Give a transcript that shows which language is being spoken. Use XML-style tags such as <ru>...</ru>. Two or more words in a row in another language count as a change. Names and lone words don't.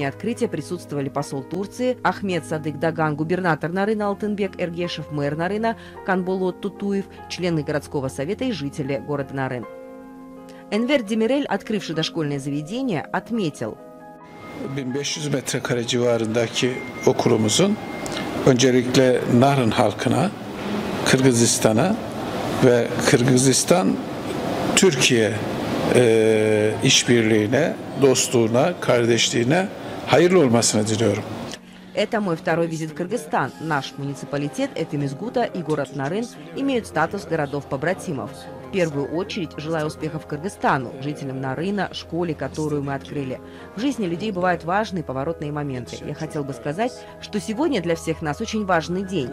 <ru>открытия присутствовали посол Турции Ахмед Садык Даган, губернатор Нарына Алтынбек Эргешев, мэр Нарына Канболот Тутуев, члены городского совета и жители города Нарын. Энвер Демирель, открывший дошкольное заведение, отметил:</ru> <tr>1500 metrekare civarındaki okulumuzun öncelikle Narın halkına, Kırgızistan'a ve Kırgızistan-Türkiye işbirliğine, dostluğuna, kardeşliğine hayırlı olmasını diliyorum.</tr> <ru>Это мой второй визит в Кыргызстан. Наш муниципалитет Этимизгута и город Нарын имеют статус городов-побратимов. В первую очередь желаю успехов Кыргызстану, жителям Нарына, школе, которую мы открыли. В жизни людей бывают важные поворотные моменты. Я хотел бы сказать, что сегодня для всех нас очень важный день.</ru>